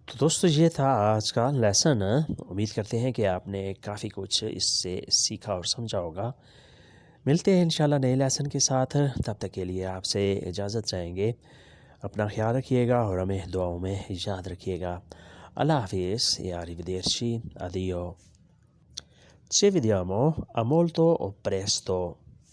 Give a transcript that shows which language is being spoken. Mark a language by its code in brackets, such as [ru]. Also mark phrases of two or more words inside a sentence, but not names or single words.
[hi] तो दोस्तों ये था आज का लेसन। उम्मीद करते हैं कि आपने काफ़ी कुछ इससे सीखा और समझा होगा। मिलते हैं इंशाल्लाह नए लेसन के साथ। तब तक के लिए आपसे इजाज़त चाहेंगे। अपना ख्याल रखिएगा और हमें दुआओं में याद रखिएगा। अल्लाह हाफिज़ [it] e arrivederci, addio. Ci vediamo a molto presto.